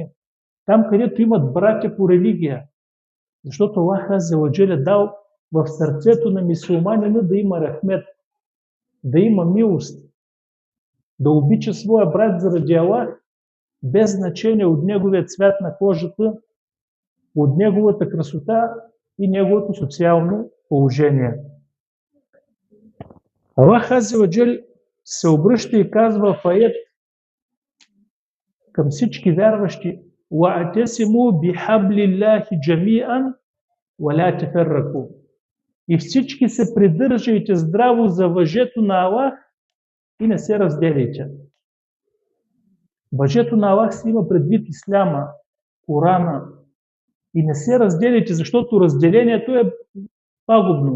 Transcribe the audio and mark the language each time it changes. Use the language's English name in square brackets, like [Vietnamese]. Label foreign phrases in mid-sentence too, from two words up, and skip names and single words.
[Bulgarian] Там, където имат братя по религия. Защото Аллах [Arabic] عز وجل [Bulgarian] дал в сърцето на мюсюлманина да има рахмет, да има милост, да обича своя брат заради Аллах, без значение от неговия цвят на кожата, от неговата красота и неговото социално положение. Аллах [Arabic] عز وجل [Bulgarian] се обръща и казва в аят към всички вярващи: [Arabic] وَاعْتَصِمُوا بِحَبْلِ اللَّهِ جَمِيعًا وَلَا تَفَرَّقُوا. [Bulgarian] И всички се придържайте здраво за въжето на Аллах и не се разделяйте. Въжето на Аллах си има предвид исляма, Корана. И не се разделяйте, защото разделението е пагубно.